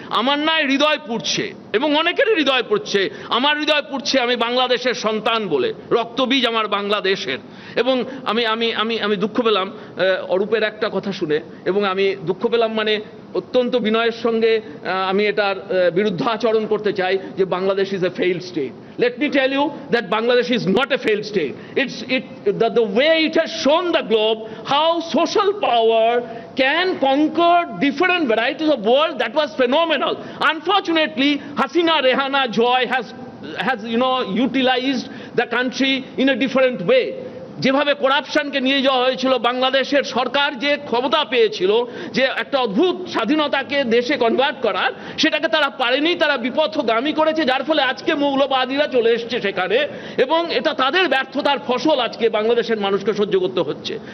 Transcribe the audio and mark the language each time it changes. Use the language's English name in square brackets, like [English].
[Bangla] আমার নয়, হৃদয় পুড়ছে, এবং অনেকেরই হৃদয় পুড়ছে। আমার হৃদয় পুড়ছে, আমি বাংলাদেশের সন্তান বলে, রক্তবীজ আমার বাংলাদেশের। এবং আমি আমি আমি আমি দুঃখ পেলাম অরূপের একটা কথা শুনে, এবং আমি দুঃখ পেলাম মানে অত্যন্ত বিনয়ের সঙ্গে আমি এটার বিরুদ্ধাচরণ করতে চাই যে Bangladesh [English] Is a failed state. Let me tell you that Bangladesh is not a failed state. The way it has shown the globe how social power can conquer different varieties of world, that was phenomenal. Unfortunately, Hasina, Rehana, Joy has utilized the country in a different way. [Bangla] যেভাবে করাপশনকে নিয়ে যাওয়া হয়েছিল, বাংলাদেশের সরকার যে ক্ষমতা পেয়েছিল যে একটা অদ্ভুত স্বাধীনতাকে দেশে কনভার্ট করার, সেটাকে তারা পারেনি, তারা বিপথগামী করেছে, যার ফলে আজকে মৌলবাদীরা চলে এসছে সেখানে, এবং এটা তাদের ব্যর্থতার ফসল আজকে বাংলাদেশের মানুষকে সহ্য করতে হচ্ছে।